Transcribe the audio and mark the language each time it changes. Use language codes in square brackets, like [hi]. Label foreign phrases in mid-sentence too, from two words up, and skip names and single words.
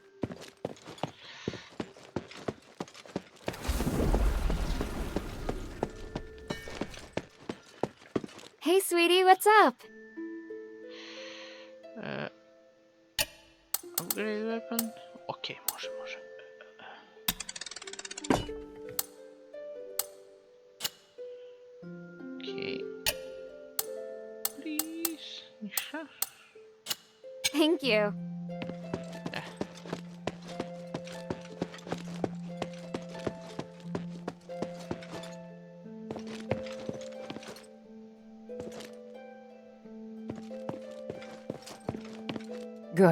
[en] Hey, sweetie, what's up? Upgrade weapon? [sr] Okej, može. Okej. Please, ništa. [en] Thank you. Good.